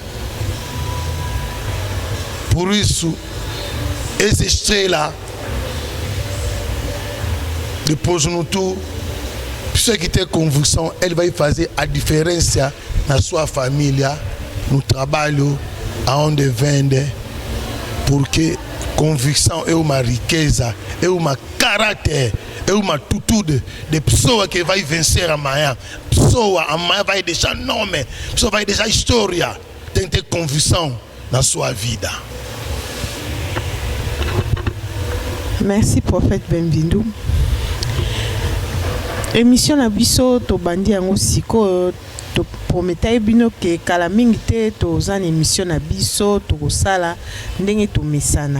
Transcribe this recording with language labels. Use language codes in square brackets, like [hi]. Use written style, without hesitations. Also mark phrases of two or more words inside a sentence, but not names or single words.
[pt] Por isso, essa estrela, depois no tu, pessoa que tem convicção, ele vai fazer a diferença na sua família, no trabalho, aonde vende, porque convicção é uma riqueza, é uma caráter, é uma atitude de pessoa que vai vencer amanhã. Pessoa amanhã vai deixar nome, pessoa vai deixar história. Tem que ter convicção na sua vida. [fr] Merci prophète Benvindo. [ln] Émission na biso to bandi yango siko to promettai bino ke kala mingi te to zana émission na biso to kosala ndenge to mesana.